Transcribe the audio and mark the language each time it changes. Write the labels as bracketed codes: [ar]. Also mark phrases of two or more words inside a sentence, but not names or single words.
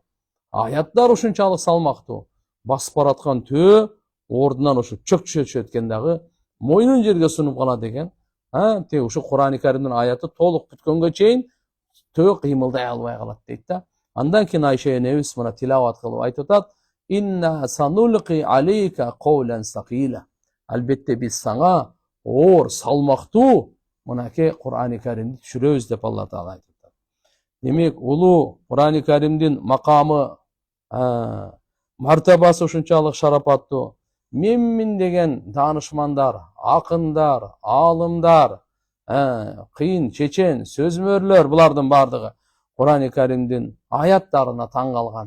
[ky] Аяттар ушунчалык салмактуу. Басып бараткан төө ордунан ошо чөкчө эткен дагы мойнун жерге сунуп калат экен. Тек ушу Курани Каримдин аяты толук бүткөнгө чейин төө кыймылдай албай калат дейт да. Андан кийин Айша энебиз мына тилават кылып айтып атат: [ar] "إنا سنلقي عليك قولا ثقيلا". [ky] Албетте биз сага оор, салмактуу мынакей Курани Каримди түшүрөбүз деп [ar] الله تعالى [ky] айтып атат. Демек, улуу Курани Каримдин макамы, мартабасы ушунчалык шарапаттуу. Мен деген данышмандар, акындар, аалымдар, кыйын чечен, сөзмөрлөр, булардын бардыгы Курани Каримдин аяттарына таң калган.